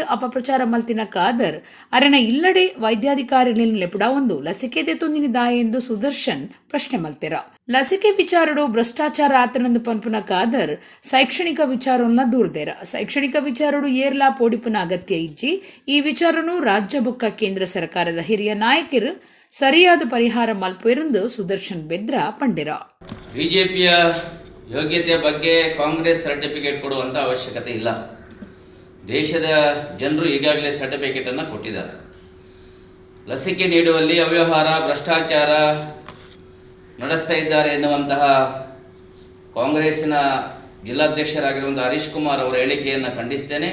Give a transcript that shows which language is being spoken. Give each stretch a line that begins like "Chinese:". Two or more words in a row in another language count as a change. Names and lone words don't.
Tulu: ಅಪಪ್ರಚಾರ ಮಲ್ತಿನ ಕಾದರ್ ಅರೆನ ಇಲ್ಲಡೆ ವೈದ್ಯಾಧಿಕಾರಿಗಳ ಲೆಪುಡ ಒಂದು ಲಸಿಕೆದೆ ತುಂದಿನಿದಾಯ ಎಂದು ಸುದರ್ಶನ್ ಪ್ರಶ್ನೆ ಮಲ್ತೆರ ಲಸಿಕೆ ವಿಚಾರಡು ಭ್ರಷ್ಟಾಚಾರ ಆತನಂದು ಪನ್ಪುನ ಕಾದರ್ ಶೈಕ್ಷಣಿಕ ವಿಚಾರವನ್ನ ದೂರ್ದೇರ ಶೈಕ್ಷಣಿಕ ವಿಚಾರಡು ಏರ್ಲಾ ಪೋಡಿಪುನ ಅಗತ್ಯ ಇಜ್ಜಿ ಈ ವಿಚಾರನು ರಾಜ್ಯ ಬೊಕ್ಕ ಕೇಂದ್ರ ಸರ್ಕಾರದ ಹಿರಿಯ ನಾಯಕರು ಸರಿಯಾದ ಪರಿಹಾರ ಮಲ್ಪೆರೆಂದು ಸುದರ್ಶನ್ ಬೆದ್ರ ಪಂಡಿರ.
Kannada: ಬಿಜೆಪಿಯ ಯೋಗ್ಯತೆಯ ಬಗ್ಗೆ ಕಾಂಗ್ರೆಸ್ ಸರ್ಟಿಫಿಕೇಟ್ ಕೊಡುವಂಥ ಅವಶ್ಯಕತೆ ಇಲ್ಲ. ದೇಶದ ಜನರು ಈಗಾಗಲೇ ಸರ್ಟಿಫಿಕೇಟನ್ನು ಕೊಟ್ಟಿದ್ದಾರೆ. ಲಸಿಕೆ ನೀಡುವಲ್ಲಿ ಅವ್ಯವಹಾರ ಭ್ರಷ್ಟಾಚಾರ ನಡೆಸ್ತಾ ಇದ್ದಾರೆ ಎನ್ನುವಂತಹ ಕಾಂಗ್ರೆಸ್ಸಿನ ಜಿಲ್ಲಾಧ್ಯಕ್ಷರಾಗಿರುವಂಥ ಹರೀಶ್ ಕುಮಾರ್ ಅವರ ಹೇಳಿಕೆಯನ್ನು ಖಂಡಿಸ್ತೇನೆ.